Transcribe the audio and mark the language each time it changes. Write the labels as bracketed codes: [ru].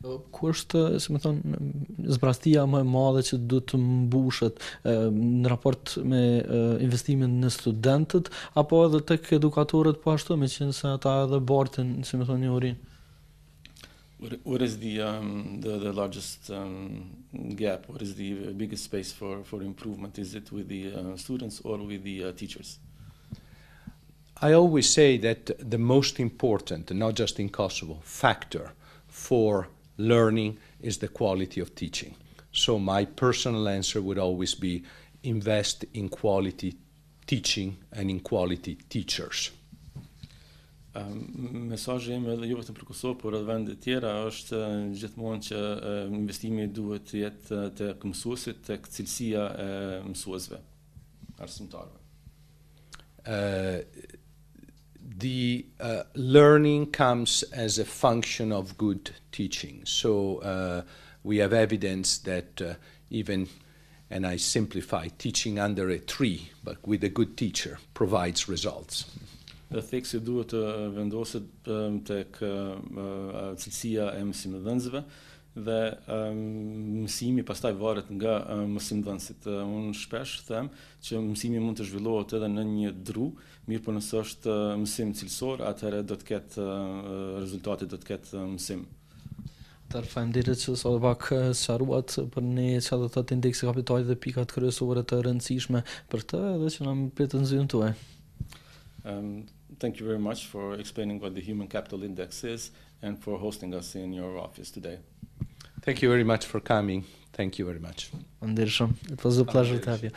[sq] Ku është, si më thonë, zbrastia më e madhe që duhet të mbushet në raport me investimin në studentët, apo edhe tek edukatorët po ashtu, meqenëse se ata edhe bartin, si më thonë, një urinë? [en] What is the largest gap? What is the biggest space for improvement? Is it with the students or with the teachers? I always say that the most important, not just in Kosovo, factor for learning is the quality of teaching. So my personal answer would always be invest in quality teaching and in quality teachers. [sq] Mesazhi im edhe jo vetëm për Kosovë, por edhe vende të tjera është gjithmonë që investimi duhet të jetë tek mësuesit, tek cilësia e mësuesve, arsimtarëve. [en] The learning comes as a function of good teaching. So we have evidence that even, and I simplify, teaching under a tree, but with a good teacher, provides results. [sq] Dhe theksi duhet të vendoset tek cilësia e mësimdhënësve dhe mësimi pastaj varet nga mësimdhënësit. Unë shpesh them që mësimi mund të zhvillohet edhe në një dru, mirë po nëse është mësim cilësor, atëherë do të ketë rezultati, do të ketë mësim. Faleminderit që sa pak sqaruat për ne çfarë do të thotë indeksi kapitalit dhe pikat kryesore të rëndësishme për të, edhe që na mbet të nxjerrën tuaj. [en] Thank you very much for explaining what the Human Capital Index is and for hosting us in your office today. Thank you very much for coming. Thank you very much. It was a pleasure to have you.